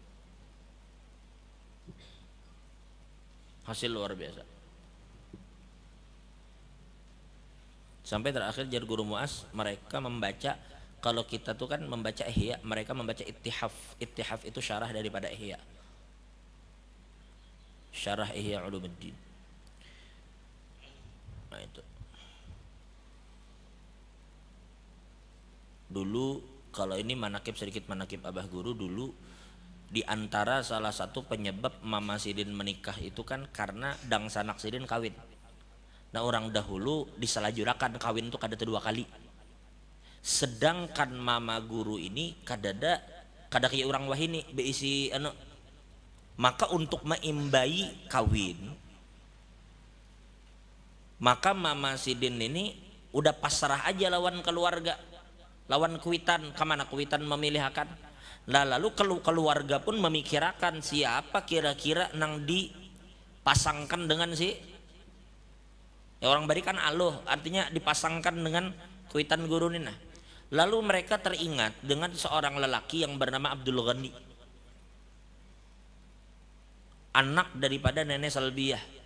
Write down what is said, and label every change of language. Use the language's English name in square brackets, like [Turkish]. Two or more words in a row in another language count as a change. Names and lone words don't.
[Indonesian] Hasil luar biasa. [Banjar] Sampai terakhir jar Guru Muaz, mereka membaca, kalau kita tuh kan membaca Ihya, mereka membaca Ittihaf. [Indonesian] Ittihaf itu syarah daripada Ihya. Syarah Ihya Ulumuddin. Nah itu. [Banjar] Dulu kalau ini sedikit manakib abah guru, dulu di antara salah satu penyebab Mama Sidin menikah itu kan karena dang sanak Sidin kawin. Nah orang dahulu disalahjurakan kawin itu kada dua kali. Sedangkan Mama guru ini kada kayak orang wahini beisi maka untuk meimbai kawin, maka Mama Sidin ini udah pasrah aja lawan keluarga, lawan kuitan. Kemana kuitan memilih akan, lalu keluarga pun memikirkan siapa kira-kira nang dipasangkan dengan si ya orang barikan aloh, artinya dipasangkan dengan kuitan guru ini. [Indonesian] Nah, lalu mereka teringat dengan seorang lelaki yang bernama Abdul Ghani, anak daripada Nenek Salbiyah.